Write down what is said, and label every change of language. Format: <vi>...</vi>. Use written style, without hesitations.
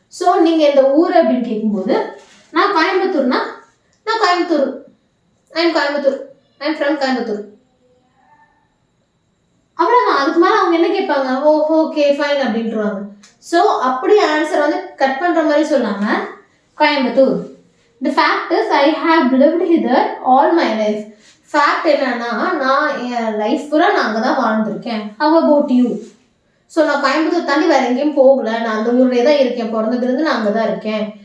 <ta>So நீங்க எந்த ஊரு அப்படின்னு கேட்கும்போது, நான் கோயம்புத்தூர்னா, நான் Coimbatore, I am Coimbatore,</ta> <en>I am from Coimbatore,</en> <ta>அவ்வளவுதான். அதுக்கு மேல அவங்க என்ன கேட்பாங்க, ஓ ஓகே ஃபைன் அப்படின்றாங்க. ஸோ அப்படி ஆன்சர் வந்து கட் பண்ற மாதிரி சொல்லாம Coimbatore.</ta> <en>The fact is I have lived here all my life.</en> <ta>Fact என்னன்னா, நான் என் லைஃப் பூரா நான் அங்கே தான் வாழ்ந்திருக்கேன்.</ta> <en>How about you?</en> <ta>ஸோ நான் கோயம்புத்தூர் தாண்டி வேற எங்கேயும் போகல, நான் அந்த ஊர்லேயே தான் இருக்கேன், பிறந்ததுலேருந்து நான் அங்கே தான் இருக்கேன்.</ta>